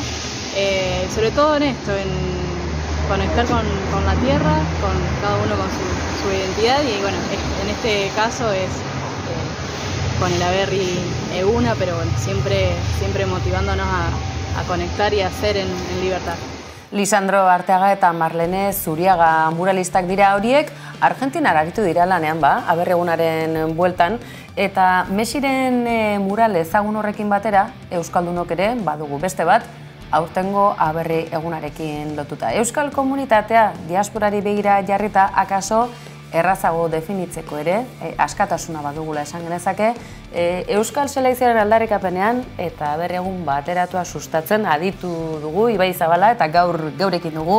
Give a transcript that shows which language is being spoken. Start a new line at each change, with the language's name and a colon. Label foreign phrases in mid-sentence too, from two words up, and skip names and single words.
Spanish: Sobre todo en esto, en conectar con la tierra, con cada uno con su identidad, y bueno, en este caso es con el Aberri Eguna, pero bueno, siempre motivándonos a conectar y a hacer en libertad.
Basque: Lisandro Arteaga eta Marlene Zuriaga muralistak dira horiek, Argentinara aritu dira lanean Aberri Egunaren bueltan, eta Messiren mural ezagun horrekin batera, euskaldunok ere badugu beste bat, aurtengo Aberri Egunarekin lotuta. Euskal komunitatea diasporari begira jarrita akaso errazago definitzeko ere, askatasuna badugula esan genezake, Euskal Selekzioaren aldarrikapenean eta Aberri Egun bateratua sustatzen aditu dugu Ibai Zabala, eta gaur geurekin dugu.